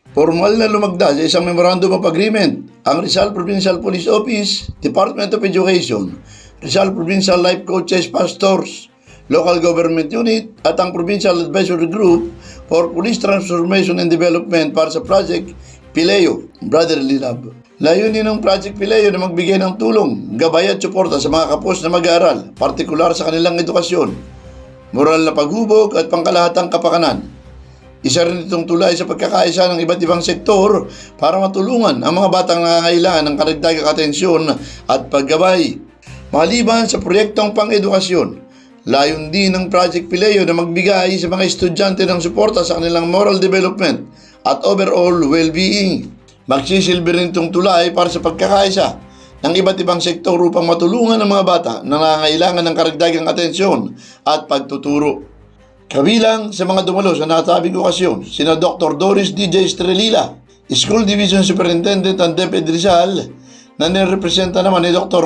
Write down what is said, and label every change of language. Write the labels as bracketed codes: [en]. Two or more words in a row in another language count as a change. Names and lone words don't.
[tl] Formal na lumagda sa isang Memorandum of Agreement ang Rizal Provincial Police Office, Department of Education, Rizal Provincial Life Coaches Pastors, Local Government Unit at ang Provincial Advisory Group for Police Transformation and Development para sa Project Pileo, Brotherly Love. Layunin ng Project Pileo na magbigay ng tulong, gabay at suporta sa mga kapos na mag-aaral, partikular sa kanilang edukasyon, moral na paghubog at pangkalahatang kapakanan. Isa rin itong tulay sa pagkakaisa ng iba't ibang sektor para matulungan ang mga batang nangangailangan ng karagdagang atensyon at paggabay. Maliban sa proyektong pang-edukasyon, layon din ng Project Pileo na magbigay sa mga estudyante ng suporta sa kanilang [en] moral development [tl] at [en] overall well-being. [tl] Magsisilbi rin itong tulay para sa pagkakaisa ng iba't ibang sektor upang matulungan ang mga bata na nangangailangan ng karagdagang atensyon at pagtuturo. Kabilang sa mga dumalo sa nasabing okasyon, sina Dr. Doris DJ Estrelila, School Division Superintendent ng DepEd Rizal, na nirepresenta naman ni Dr.